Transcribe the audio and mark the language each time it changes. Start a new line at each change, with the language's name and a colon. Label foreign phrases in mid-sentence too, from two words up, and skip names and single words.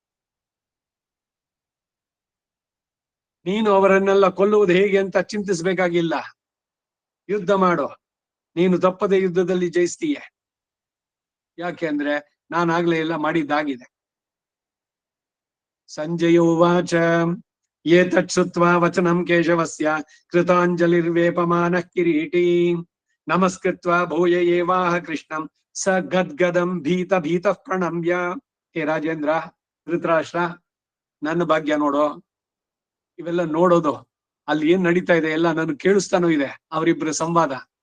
Kannada: ನೀನು ಅವರನ್ನೆಲ್ಲ ಕೊಲ್ಲುವುದು ಹೇಗೆ ಅಂತ ಚಿಂತಿಸ್ಬೇಕಾಗಿಲ್ಲ. ಯುದ್ಧ ಮಾಡು, ನೀನು ತಪ್ಪದೆ ಯುದ್ಧದಲ್ಲಿ ಜಯಿಸ್ತೀಯ. ಯಾಕೆ ಅಂದ್ರೆ ನಾನಾಗ್ಲೇ ಎಲ್ಲ ಮಾಡಿದ್ದಾಗಿದೆ.
Sanskrit: ಸಂಜಯ ಉವಾಚ ಏತತ್ ಶ್ರುತ್ವಾ ವಚನಂ ಕೇಶವಸ್ಯ ಕೃತಾಂಜಲಿರ್ವೇಪಮಾನಃ ಕಿರೀಟಿ ನಮಸ್ಕೃತ್ವಾ ಭೂಯ ಏವಾಹ ಕೃಷ್ಣಂ ಸ ಗದ್ಗದಂ ಭೀತ ಭೀತ ಪ್ರಣಮ್ಯ.
Kannada: ಹೇ ರಾಜೇಂದ್ರ, ಧೃತರಾಷ್ಟ್ರ, ನನ್ನ ಭಾಗ್ಯ ನೋಡೋ. ಇವೆಲ್ಲ ನೋಡೋದು, ಅಲ್ಲಿ ಏನ್ ನಡೀತಾ ಇದೆ ಎಲ್ಲ ನನಗೆ ಕೇಳಿಸ್ತಾನೂ ಇದೆ, ಅವರಿಬ್ಬರ ಸಂವಾದ.